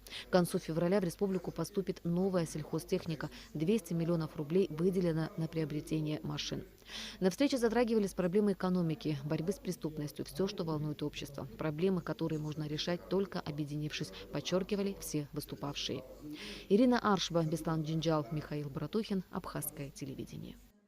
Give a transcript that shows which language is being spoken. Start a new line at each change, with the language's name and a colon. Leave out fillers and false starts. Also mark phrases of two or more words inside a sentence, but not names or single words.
Russian: К концу февраля в республику поступит новая сельхозтехника. 200 миллионов рублей выделено на приобретение машин. На встрече затрагивались проблемы экономики, борьбы с преступностью, все, что волнует общество. Проблемы, которые можно решать только объединившись, подчеркивали все выступавшие. Ирина Аршба, Беслан Джинджал, Михаил Братухин, Абхазское телевидение.